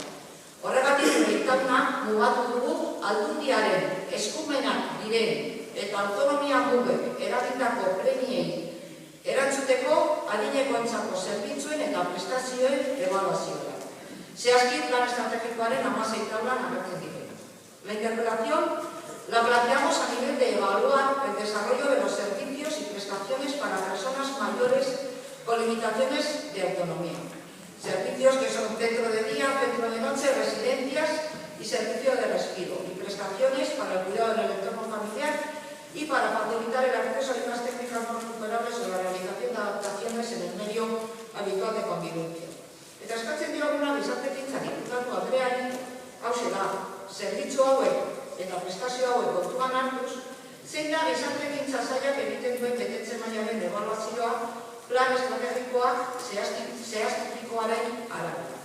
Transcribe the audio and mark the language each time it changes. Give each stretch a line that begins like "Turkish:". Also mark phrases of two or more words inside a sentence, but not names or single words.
Basque: Horregatik hitzaldia mugatu dugu aldundiaren eskumenak diren eta autonomia mugek eragindako premiei erantzuteko adinekoentzako zerbitzuen eta prestazioen ebaluazioa. Zehazki plan estrategikoaren 16 tablan agertzen diren.
Spanish: La interpelación la planteamos a nivel de evaluar el desarrollo de los servicios y prestaciones para personas mayores con limitaciones de autonomía. Servicios que son centro de día, centro de noche, residencias y servicio de respiro, y prestaciones para el cuidado del entorno familiar y para facilitar el acceso a unas técnicas no recuperables o la realización de adaptaciones en el medio habitual de convivencia.
Basque: Eta eskatzen dioguna gizartegintzari diputatu Andreari, hauxe da, zerbitzu hauek eta prestazio hauek kontuan hartuz, zein da gizartegintza sailak egiten duen betetze mailaren ebaluazioa plan estrategikoak zehaztutikoaren arabera.